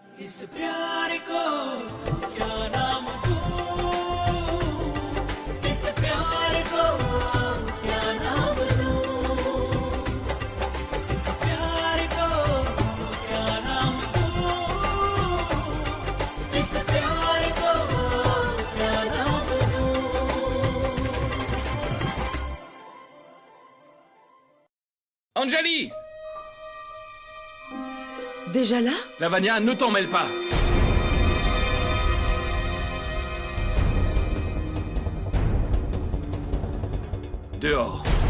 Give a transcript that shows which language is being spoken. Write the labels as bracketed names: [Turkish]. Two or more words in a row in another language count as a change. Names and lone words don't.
[Hindi] इस प्यार को क्या नाम दूं, इस प्यार को क्या नाम दूं, इस प्यार को क्या नाम दूं, इस प्यार को क्या नाम दूं। [French] Anjali! Déjà là? Lavagna, ne t'en mêle pas! Dehors.